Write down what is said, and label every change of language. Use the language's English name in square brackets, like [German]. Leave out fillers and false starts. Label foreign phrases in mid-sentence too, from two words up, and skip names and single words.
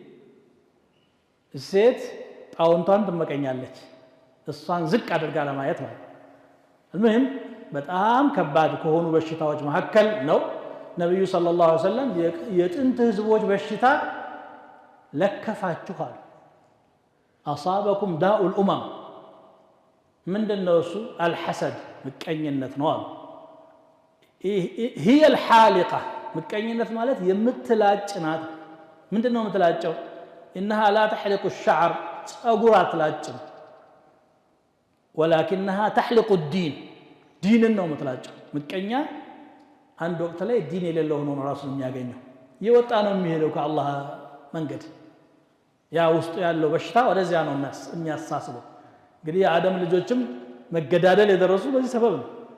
[Amharic] ሴት ጣውንቷን ትመቀኛለች እሷን ዝቅ አድርጋ ለማየት ነው المهم በጣም ከባድ ከሆኑ በሽታዎች መሐከል ነው ነብዩ [Arabic] صلى الله عليه وسلم [Amharic] የጥንት ህዝቦች በሽታ ለከፋችኋል [Arabic] أصابكم داء الأمم [Amharic] ምንድነው እሱ አልሐሰድ ምቀኝነት ነው አሉ [Arabic] هي الحالقة [Amharic] ምቀኝነት ማለት የምትላጭ ናት ምንድነው የምትላጨው [Arabic] انها لا تحلق الشعر [Amharic] ጸጉር አትላጭም [Arabic] ولكنها تحلق الدين [Amharic] ዲንን ነው የምትላጨው ምቀኛ አንድ ወቅት ላይ ዲን የሌለው ሆኖ ነው ራሱን የሚያገኘው የወጣ ነው የሚሄደው ከአላህ መንገድ ያ ውስጡ ያለው በሽታ ወደዚያ ነው የሚያሳስበው እንግዲህ የአደም ልጆችም መገዳደል የደረሱ በዚህ ሰበብ ነው